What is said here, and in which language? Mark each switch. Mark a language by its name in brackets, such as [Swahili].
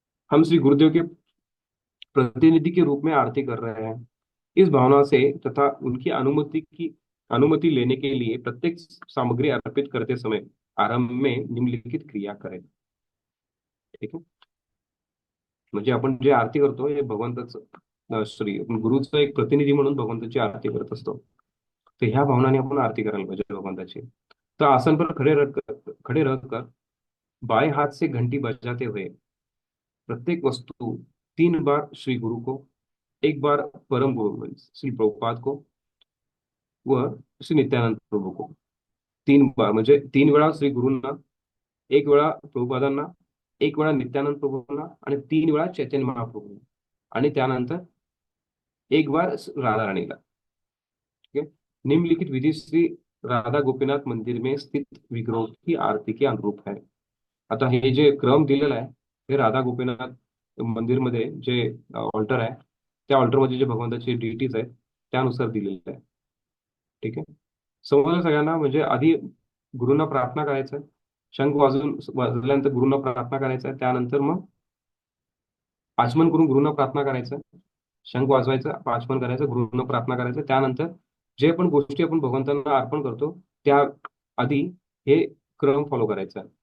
[Hindi] हम श्री गुरुदेव के प्रतिनिधि के रूप में आरती कर रहे हैं। इस भावना से तथा उनकी अनुमति लेने के लिए प्रत्येक सामग्री अर्पित करते समय आरंभ में निम्नलिखित क्रिया करें। ठीक है। [Marathi] म्हणजे आपण जे आरती करतो हे भगवंताचं आपण गुरुचं एक प्रतिनिधी म्हणून भगवंताची आरती करत असतो। तर ह्या भावनाने आपण आरती करायला पाहिजे भगवंताची। [Hindi] तो आसन पर खड़े रहकर बाएं हाथ से घंटी बजाते हुए प्रत्येक वस्तु 3 बार [Marathi] श्री गुरु को, 1 बार परम गुरु श्री प्रभुपाद को व श्री नित्यानंद प्रभू को, 3 बार म्हणजे 3 वेळा श्री गुरूंना, 1 वेळा प्रभुपादांना, 1 वेळा नित्यानंद प्रभूंना आणि 3 वेळा चैतन्य महाप्रभूंना आणि त्यानंतर 1 बार राधा राणीला। [Hindi] ठीक है। निम्नलिखित विधि श्री राधा गोपीनाथ मंदिर में स्थित विग्रहों की आरती के अनुरूप है। [Marathi] आता हे जे क्रम दिलेला आहे हे राधा गोपीनाथ मंदिरमध्ये जे ऑल्टर आहे त्या ऑल्टरमध्ये जे भगवंताचे डिटीज आहेत त्यानुसार दिलेलं आहे। ठीक आहे। समजलं सगळ्यांना? म्हणजे आधी गुरुंना प्रार्थना करायचं, शंख वाजल्यानंतर गुरुंना प्रार्थना करायचं, त्यानंतर मग आचमन करून गुरुंना प्रार्थना करायचं, शंख वाजवायचं, आचमन करायचं, गुरुंना प्रार्थना करायचं, त्यानंतर जे पण गोष्टी आपण भगवंतांना अर्पण करतो त्या आधी हे क्रम फॉलो करायचा।